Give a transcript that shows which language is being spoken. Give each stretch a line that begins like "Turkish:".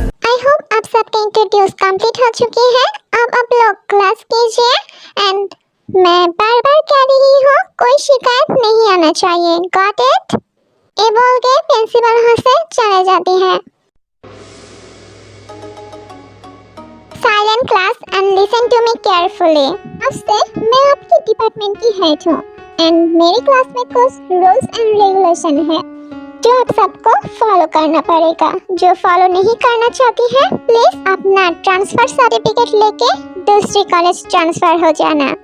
English: I hope
Hindi: आप सबके introduce complete हो चुकी है। अब आप लोग क्लास कीजिए एंड मैं बार बार कह रही हूँ, कोई शिकायत नहीं आना चाहिए।
English: Got it?
Hindi: ये बोल के प्रिंसिपल वहाँ से चले जाती है।
English: Silent class and listen to me carefully.
Hindi: अब से मैं आपकी डिपार्टमेंट की हेड हूँ एंड मेरी क्लास में कुछ रूल्स एंड रेगुलेशन है। जो आप सबको फॉलो करना पड़ेगा। जो फॉलो नहीं करना चाहती है प्लीज अपना ट्रांसफर सर्टिफिकेट लेके दूसरी कॉलेज ट्रांसफर हो जाना।